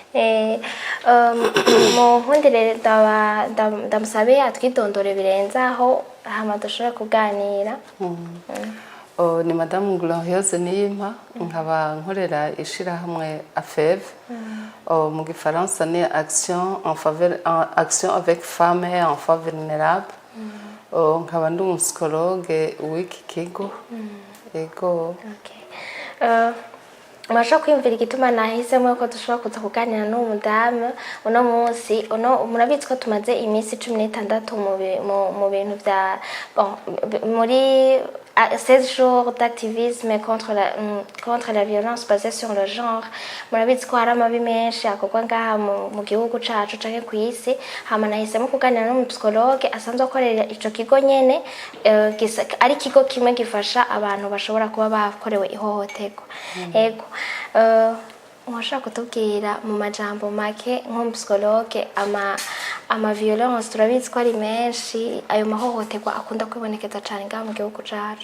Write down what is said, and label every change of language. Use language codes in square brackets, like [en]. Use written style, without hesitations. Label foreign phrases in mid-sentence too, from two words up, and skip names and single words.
[rn] mu nkundire ndamusabe atwidondore birenzaho hama dushobora kuganira. Ni Madame Gloria Niyimpa, nkaba nkorera ishirahamwe AFEV. Mu gifaransa ni action avec femmes et enfants vulnérables. Nkaba ndi umusicologue w'iki kigo. Ego. Masha kwiyumvira igituma nahisemo ko dushobora kuza kuganira n'umudamu uno munsi. Murabitse ko tumaze iminsi 16 mu bintu bya muri 16 [fr] jours d'activisme contre la violence basée sur le genre. [rn] Murabitse ko hari amabi menshi akorwa ngaha mu gihugu cacu canke ku isi. Hama nahisemo kuganira n'umupsikologe asanzwe akorera ico kigo nyene, ari kigo kimwe gifasha abantu bashobora kuba bakorewe ihohoterwa. Ego mwashaka kutubwira mu majambo make nk'umupsikologe ama violence turabizi ko ari menshi, ayo mahohoterwa akunda kwibonekeza cyane ngaha mu gihugu cacu?